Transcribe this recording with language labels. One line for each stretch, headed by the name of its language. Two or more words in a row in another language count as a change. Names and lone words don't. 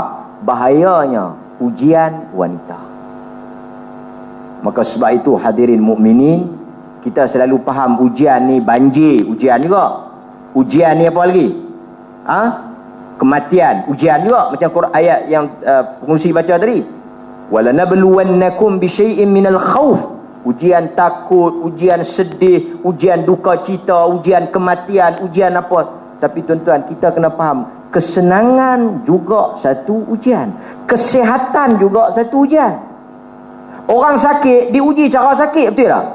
Malay: Bahayanya ujian wanita. Maka sebab itu hadirin mukminin, kita selalu faham ujian ni banjir, ujian juga. Ujian ni apa lagi? Kematian, ujian juga. Macam ayat yang pengurusi baca tadi,
Arabic: ولنبلونكم بشيء من الخوف.
Malay: Ujian takut, ujian sedih, ujian duka cita, ujian kematian, ujian apa. Tapi tuan-tuan, kita kena faham, kesenangan juga satu ujian, kesihatan juga satu ujian. Orang sakit diuji cara sakit, betul tak?